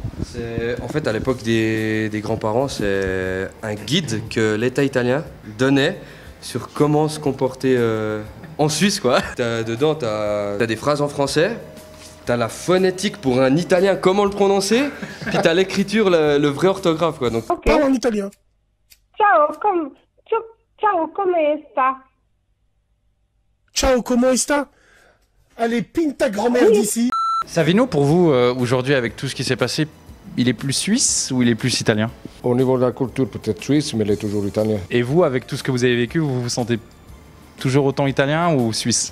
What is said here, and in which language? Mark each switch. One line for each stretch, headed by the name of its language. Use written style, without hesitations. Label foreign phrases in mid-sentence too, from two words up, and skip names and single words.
French: En fait, à l'époque des grands-parents, c'est un guide que l'État italien donnait sur comment se comporter en Suisse, quoi. Dedans, t'as des phrases en français, t'as la phonétique pour un italien, comment le prononcer, puis t'as l'écriture, le vrai orthographe, quoi. Donc, Parle en italien.
Italian: Ciao, come sta? Ciao, comment sta?
French: Allez, pine ta grand-mère d'ici. Savino, pour vous, aujourd'hui, avec tout ce qui s'est passé, il est plus suisse ou il est plus italien? Au niveau de la culture, peut-être suisse, mais il est toujours italien. Et vous, avec tout ce que vous avez vécu, vous vous sentez toujours autant italien ou suisse?